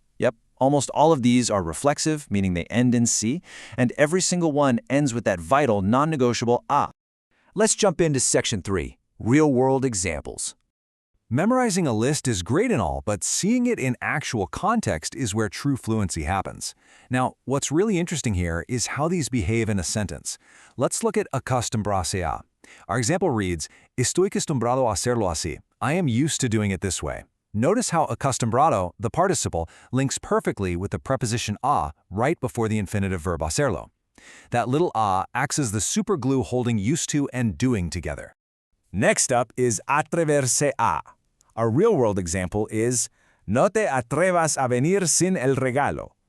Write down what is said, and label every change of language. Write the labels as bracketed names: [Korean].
[English] Yep, almost all of these are reflexive, meaning they end in C, and every single one ends with that vital, non-negotiable a. Let's jump into section 3, real-world examples. Memorizing a list is great and all, but seeing it in actual context is where true fluency happens. Now, what's really interesting here is how these behave in a sentence. Let's look at acostumbrarse a. Our example reads, [Spanish] Estoy acostumbrado a hacerlo así. [English] I am used to doing it this way. Notice how acostumbrado, the participle, links perfectly with the preposition a right before the infinitive verb hacerlo. That little a acts as the superglue holding used to and doing together. Next up is atreverse a. Our real-world example is, [Spanish] No te atrevas a venir sin el regalo.